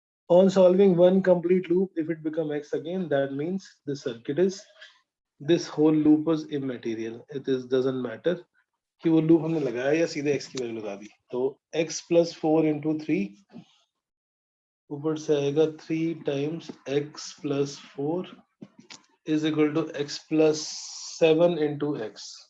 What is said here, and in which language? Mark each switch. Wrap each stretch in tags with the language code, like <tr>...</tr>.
<en>On solving one complete loop, if it become x again, that means the circuit is, this whole loop was immaterial. It is doesn't matter</en> <hi>कि वो loop हमने लगाया या सीधे x की value लगा दी.</hi> <en>तो x plus 4 into 3</en> <hi>ऊपर से आएगा</hi> <en>3 times x plus 4 is equal to x plus 7 into x.</en>